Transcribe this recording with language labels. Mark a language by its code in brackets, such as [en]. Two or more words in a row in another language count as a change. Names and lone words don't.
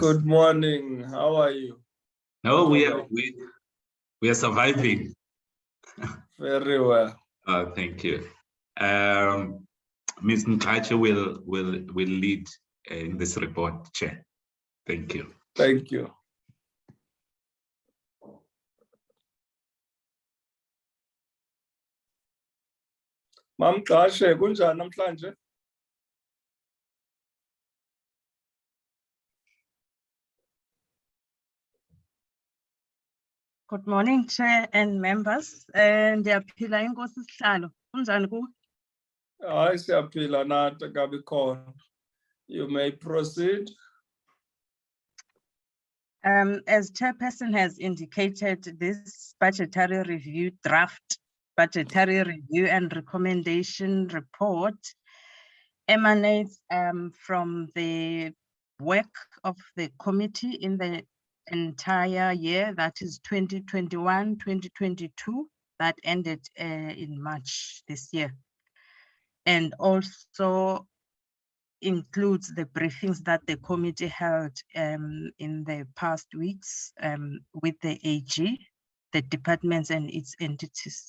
[en] Good morning. How are you? No, we are surviving. Very well. Thank you. Ms. Nkache will lead in this report, Chair. Thank you. Thank you. [xh] Mam Nkache, kunjani namhlanje? [en] Good morning, Chair and members. [xh] And Ndiyaphila inkosi Sihlalo. Kunjani kuwe? Hayi siyaphila nathi kabi khona. [en] You may proceed. As Chairperson has indicated, this budgetary review draft budgetary review and recommendation report emanates from the work of the committee in the entire year, that is 2021-2022, that ended in March this year, and also includes the briefings that the committee held in the past weeks with the AG, the departments and its entities.